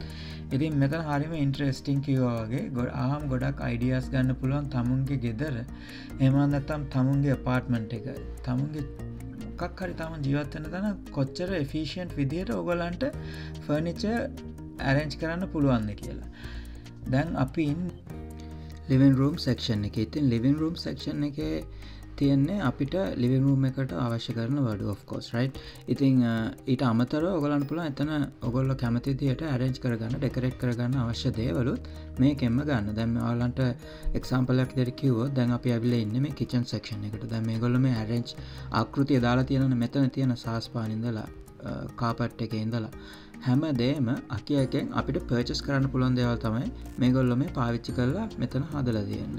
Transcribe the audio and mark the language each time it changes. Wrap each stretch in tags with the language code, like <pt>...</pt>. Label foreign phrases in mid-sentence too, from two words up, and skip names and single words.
<si>ඉතින් මෙතන හරිම ඉන්ටරෙස්ටිං කිව්වා වගේ ගොඩක් අයිඩියාස් ගන්න පුළුවන් තමුන්ගේ ගෙදර. එහෙම නැත්නම් තමුන්ගේ අපාර්ට්මන්ට් එක. තමුන්ගේ මොකක් හරි තම ජීවත් වෙන තැන කොච්චර එෆිෂියන්ට් විදිහට ඔයගොල්ලන්ට</si> <en>furniture arrange</en> <si>කරන්න පුළුවන්ද කියලා. දැන් අපි</si> <en>living room section</en> <si>එකේ. ඉතින්</si> <en>living room section</en> <si>එකේ තියෙන්නේ අපිට</si> <en>living room</en> <si>එකට අවශ්‍ය කරන වඩු</si> <en>of course right.</en> <si>ඉතින් ඊට අමතරව ඔයගොල්ලන්ට පුළුවන් එතන ඔයගොල්ලෝ කැමති විදිහට arrange කරගන්න decorate කරගන්න අවශ්‍ය දේවලුත් මේකෙන්ම ගන්න. දැන් ඔයාලන්ට example එකක් විදිහට කිව්වොත් දැන් අපි ඇවිල්ලා ඉන්නේ මේ</si> <en>kitchen section</en> <si>එකට. දැන් මේගොල්ලෝ මේ arrange ආකෘතිය දාලා තියෙනනේ මෙතන තියෙන සාස්පාන ඉඳලා carpet එකේ ඉඳලා හැම දෙයක්ම IKEA එකෙන් අපිට purchase කරන්න පුළුවන් දේවල් තමයි මේගොල්ලෝ මේ පාවිච්චි කරලා මෙතන හදලා තියෙන්නේ.</si>